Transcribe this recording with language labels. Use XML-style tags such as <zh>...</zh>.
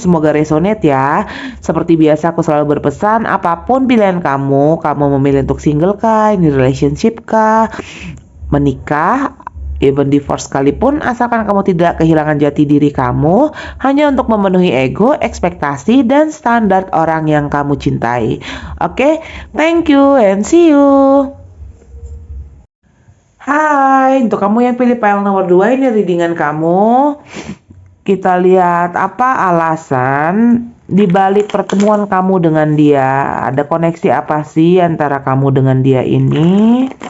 <id>Semoga resonate ya. Seperti biasa aku selalu berpesan, apapun pilihan kamu memilih untuk single kah, ini relationship kah, menikah,</id> <en>even divorce</en> <id>sekalipun, asalkan kamu tidak kehilangan jati diri kamu hanya untuk memenuhi ego, ekspektasi, dan standar orang yang kamu cintai.</id> <en>Oke, thank you and see you.</en> <id>Hai, untuk kamu yang pilih file nomor 2, ini readingan kamu. Kita lihat apa alasan di balik pertemuan kamu dengan dia. Ada koneksi apa sih antara kamu dengan dia ini?</id>